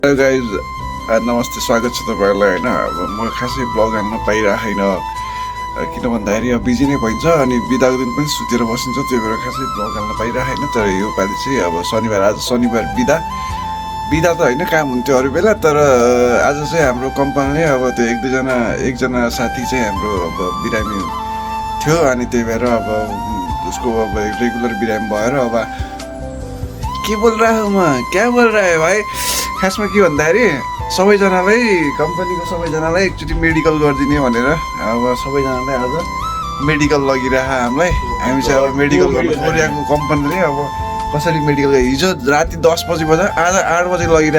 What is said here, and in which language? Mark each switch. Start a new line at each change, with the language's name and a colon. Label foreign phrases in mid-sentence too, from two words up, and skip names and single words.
English: hello guys,
Nepali: नमस्ते, स्वागत छ तपाईँहरूलाई। होइन, अब म खासै ब्लग हान्न पाइरहेको छैन, किन भन्दाखेरि अब बिजी नै भइन्छ अनि बिदाको दिन पनि सुतेर बसिन्छ, त्यही भएर खासै ब्लग हान्न पाइरहेको छैन। तर योपालि चाहिँ अब आज शनिबार बिदा त होइन, काम हुन्थ्यो अरू बेला, तर आज चाहिँ हाम्रो कम्पनीले अब त्यो एकजना साथी चाहिँ हाम्रो अब बिरामी थियो, अनि त्यही भएर अब उसको अब रेगुलर बिरामी भएर अब के
Hindi: बोल रहा हूँ म, क्या बोल रहा है भाइ।
Nepali: खासमा के भन्दाखेरि कम्पनीको सबैजनालाई एकचोटि मेडिकल गरिदिने भनेर अब सबैजनालाई आज मेडिकल लगिरह हामीलाई। हामी चाहिँ अब मेडिकल गर्नु छोडिरहेको कम्पनीले अब कसरी मेडिकल हिजो राति 10 बजीबाट आज 8 बजे लगिरह।